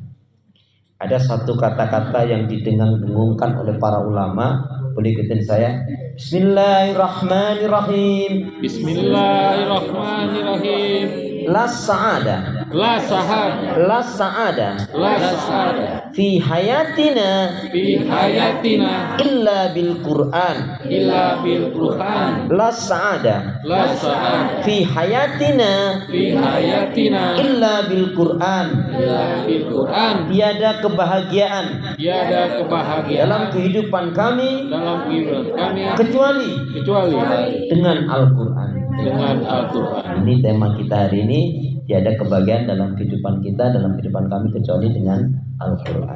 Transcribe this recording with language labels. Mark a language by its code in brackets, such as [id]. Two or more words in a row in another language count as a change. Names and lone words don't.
[id] Ada satu kata-kata yang didengung-dengungkan oleh para ulama. Boleh ikutin saya. [ar] Bismillahirrahmanirrahim. Bismillahirrahmanirrahim. لا سعادة. لا سهاد. لا سعادة. لا سهاد. في حياتنا. في حياتنا. إلا بالقرآن. إلا بالقرآن. لا سعادة. لا سهاد. في حياتنا. في حياتنا. إلا بالقرآن. إلا بالقرآن. [id] Tiada kebahagiaan. Tiada kebahagiaan Dalam kehidupan kami. dalam kehidupan kami Kecuali dengan Al-Quran. dengan Al-Quran. Ini tema kita hari ini. Tiada kebahagiaan dalam kehidupan kita, dalam kehidupan kami kecuali dengan Al-Quran.